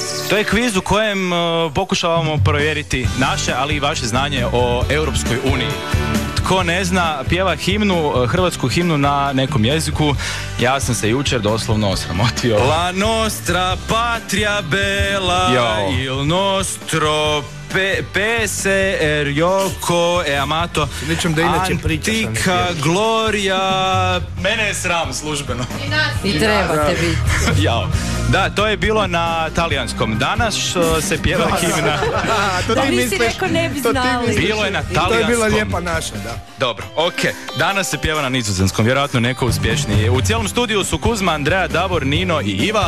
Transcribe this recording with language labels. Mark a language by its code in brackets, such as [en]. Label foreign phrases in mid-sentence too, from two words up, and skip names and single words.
[hr] To je kviz u kojem pokušavamo provjeriti naše, ali i vaše znanje o Europskoj uniji. Tko ne zna, pjeva himnu, hrvatsku himnu na nekom jeziku. Ja sam se jučer doslovno osramotio. [it] La nostra patria bella, il nostro pese erjoko e amato antica gloria. [hr] Mene je sram službeno. I trebate biti. Jao. Da, to je bilo na talijanskom. Danas se pjeva himna. Da nisi rekao ne bi znali. Bilo je na talijanskom. To je bila lijepa naša, da. Dobro, okej. Danas se pjeva na nizozemskom, vjerojatno neko uspješniji. U cijelom studiju su Kuzma, Andreja, Davor, Nino i Iva.